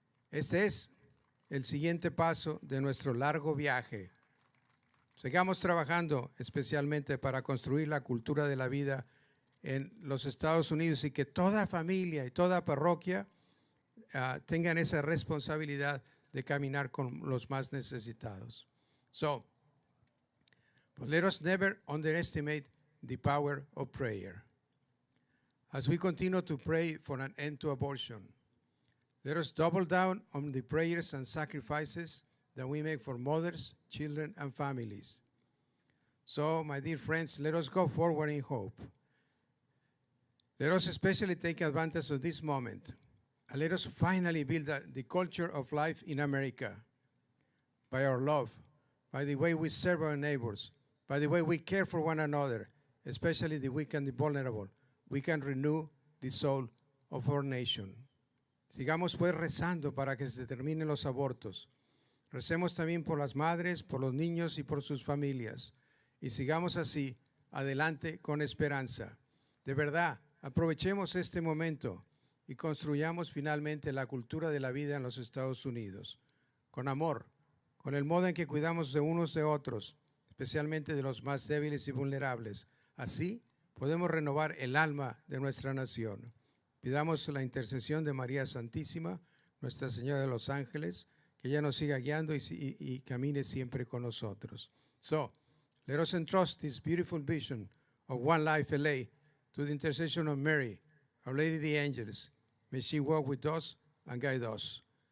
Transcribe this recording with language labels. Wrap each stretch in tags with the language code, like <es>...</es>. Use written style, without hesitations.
<es>Este es el siguiente paso de nuestro largo viaje. Sigamos trabajando especialmente para construir la cultura de la vida en los Estados Unidos y que toda familia y toda parroquia tengan esa responsabilidad de caminar con los más necesitados.</es> <en>So, but let us never underestimate the power of prayer. As we continue to pray for an end to abortion, let us double down on the prayers and sacrifices that we make for mothers, children, and families. So, my dear friends, let us go forward in hope. Let us especially take advantage of this moment, and let us finally build the culture of life in America by our love, by the way we serve our neighbors, by the way we care for one another, especially the weak and the vulnerable. We can renew the soul of our nation.</en> <es>Sigamos pues rezando para que se terminen los abortos. Recemos también por las madres, por los niños y por sus familias. Y sigamos así, adelante con esperanza. De verdad, aprovechemos este momento y construyamos finalmente la cultura de la vida en los Estados Unidos. Con amor, con el modo en que cuidamos de unos de otros, especialmente de los más débiles y vulnerables. Así podemos renovar el alma de nuestra nación. Pidamos la intercesión de María Santísima, Nuestra Señora de los Ángeles, que ella nos siga guiando y camine siempre con nosotros.</es> <en>So, let us entrust this beautiful vision of One Life LA to the intercession of Mary, Our Lady of the Angels. May she walk with us and guide us.</en>